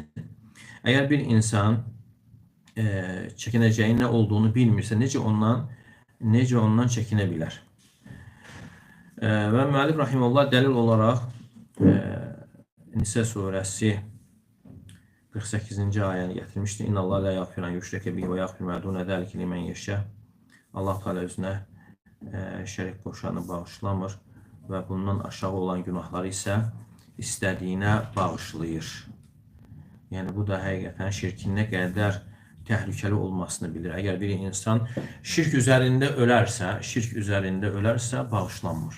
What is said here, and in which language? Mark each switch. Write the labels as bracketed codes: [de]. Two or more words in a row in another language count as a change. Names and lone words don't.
[az] Əgər bir insan çəkinəcəyin nə olduğunu bilmirsə, necə ondan çəkinə bilər? Və müəllif rahimehullah dəlil olaraq Nisə surəsi 48-ci ayəni gətirmişdir. [ar] إن الله لا يغفر أن يشرك به ويغفر ما دون ذلك لمن يشاء. [az] Allah Teala özünə şərik qoşanı bağışlamır və bundan aşağı olan günahları isə istədiyinə bağışlayır. Yəni bu da həqiqətən şirkin nə qədər təhlükəli olmasını bilir. Əgər bir insan şirk üzərində ölərsə bağışlanmır.